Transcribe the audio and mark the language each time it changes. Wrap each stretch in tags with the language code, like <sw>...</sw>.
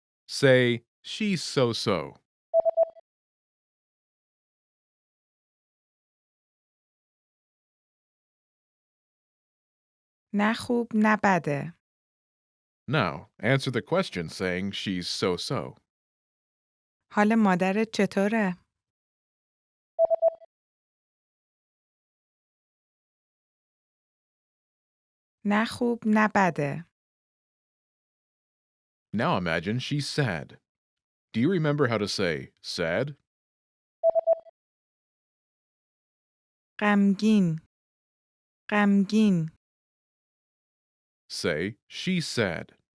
<en>Say, "She's so-so."</en> <fa>نه خوب نه بده.</fa> <en>Now, answer the question saying she's so-so.</en> <fa>حال مادرت چطوره؟ نه خوب نه بده.</fa> <en>Now imagine she's sad. Do you remember how to say sad?</en> <fa>غمگین غمگین</fa> <en>Say, she's sad.</en>